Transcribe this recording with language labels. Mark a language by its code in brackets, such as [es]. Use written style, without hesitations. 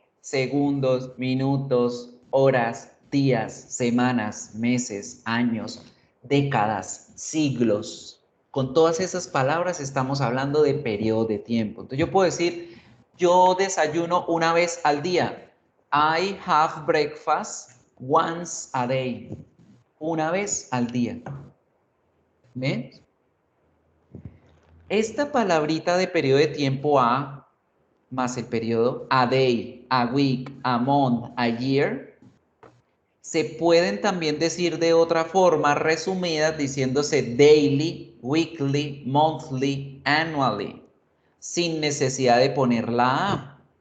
[es] Segundos, minutos, horas, días, semanas, meses, años, décadas, siglos. Con todas esas palabras estamos hablando de periodo de tiempo. Entonces yo puedo decir, yo desayuno una vez al día. [en] I have breakfast once a day. [es] Una vez al día. ¿Ven? Esta palabrita de periodo de tiempo a más el periodo a day, a week, a month, a year, se pueden también decir de otra forma resumidas diciéndose daily, weekly, monthly, annually, sin necesidad de poner la A.